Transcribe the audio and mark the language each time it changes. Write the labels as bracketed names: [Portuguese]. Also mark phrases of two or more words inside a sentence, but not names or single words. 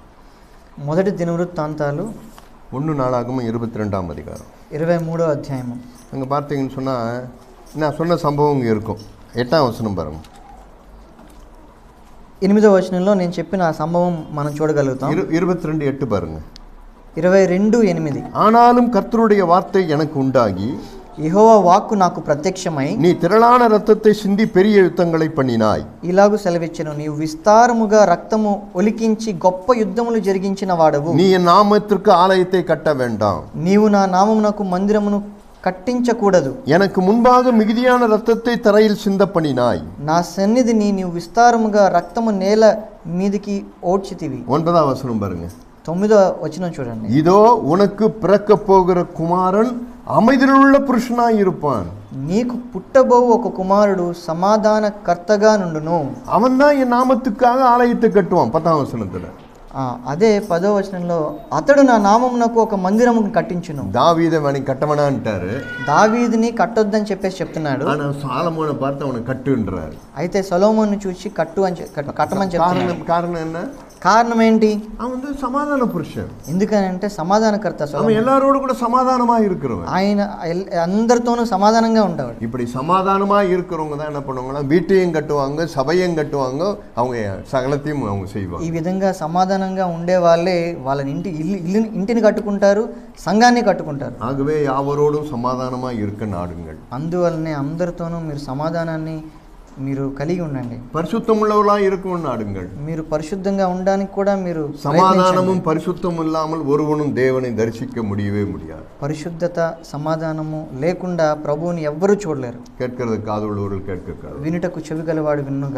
[Telugu] మొదటి దినవృత్తాంతాలు [Tamil] 1 நாளாகமம் 22ஆம் அதிகாரம் [Telugu] 23వ అధ్యాయము. [Tamil] அங்கே பார்த்தீங்கன்னு சொன்னால் நான் சொன்ன சம்பவம் இங்கே இருக்கும். 8ஆம் வசனம் பாருங்க. [Telugu] 8వ వచనంలో నేను చెప్పిన ఆ సంభవం మనం చూడగలుగుతాం. [Tamil] 22:8 பாருங்க. 22:8 ஆனாலும் கர்த்தருடைய வார்த்தை எனக்கு உண்டாகி, [Telugu] యెహోవా వాక్కు నాకు ప్రత్యక్షమై, [Tamil] நீ திரளான ரத்தத்தை சிந்தி பெரிய யுத்தங்களை பண்ணினாய். [Telugu] ఇలాగు సెలవిచ్చెను, నీవు విస్తారముగా రక్తము ఒలికించి గొప్ప యుద్ధములు జరిగించిన వాడవు. [Tamil] நீ என் நாமத்திற்கு ஆலயத்தை கட்ட வேண்டாம். [Telugu] నీవు నా నామమునకు మందిరమును కట్టించకూడదు. [Tamil] எனக்கு முன்பாக மிகுதியான ரத்தத்தை தரையில் சிந்த பண்ணினாய். [Telugu] నా సన్నిధిని నీవు విస్తారముగా రక్తము నేల మీదికి ఓడ్చితివి. [Tamil] 9ஆம் வசனம் பாருங்க. [Telugu] 9వ వచనం చూడండి. [Tamil] இதோ உனக்கு பிறக்க போகிற குமாரன் அமைதியுள்ள புருஷனாய் இருப்பான். [Telugu] నీకు పుట్టబోవు ఒక కుమారుడు సమాధానకర్తగా నుండును. [Tamil] அவன் தான் என் நாமத்துக்காக ஆலயத்தை கட்டுவான். 10ஆம் வசனத்துல [Telugu] అదే 10వ వచనంలో, అతడు నా నామమునకు ఒక మందిరము కట్టించును. [Tamil] தாவீதை அவனை கட்டவனான்ட்டாரு. [Telugu] దావీదుని కట్టొద్దని చెప్పేసి చెప్తున్నాడు. [Tamil] ஆனா சாலமோனை பார்த்து அவனை கட்டுன்றாரு. [Telugu] అయితే సొలొమోనుని చూసి కట్టమని చెప్తున్నాడు. [Tamil] காரணம் என்ன? [Telugu] కారణం ఏంటి? [Tamil] அவன் வந்து சமாதான புருஷன். [Telugu] ఎందుకనంటే సమాధానకర్త. [Tamil] அவன் எல்லாரோடு கூட சமாதானமா இருக்கிறவன். [Telugu] ఆయన అందరితోనూ సమాధానంగా ఉంటాడు. [Tamil] இப்படி சமாதானமா இருக்கிறவங்க தான் என்ன பண்ணுவாங்கன்னா, வீட்டையும் கட்டுவாங்க, சபையும் கட்டுவாங்க, அவங்க சகலத்தையும் அவங்க செய்வாங்க. [Telugu] ఈ విధంగా సమాధానంగా ఉండే వాళ్ళే వాళ్ళ ఇంటిని కట్టుకుంటారు, సంఘాన్ని కట్టుకుంటారు. [Tamil] ஆகவே யாவரோடும் சமாதானமா இருக்க நாடுங்கள். [Telugu] అందువల్లనే అందరితోనూ మీరు సమాధానాన్ని మీరు కలిగి ఉండండి. [Tamil] பரிசுத்தம் உள்ளவர்களாக இருக்கும் நாடுங்கள். [Telugu] మీరు పరిశుద్ధంగా ఉండడానికి కూడా మీరు [Tamil] சமாதானமும் பரிசுத்தம் இல்லாமல் ஒருவனும் தேவனை தரிசிக்க முடியவே முடியாது. [Telugu] పరిశుద్ధత సమాధానము లేకుండా ప్రభువుని ఎవ్వరూ చూడలేరు. [Tamil] கேட்கிறது காது உள்ளவர்கள் கேட்க, [Telugu] వినుటకు చెవి గలవాడు వినుగా.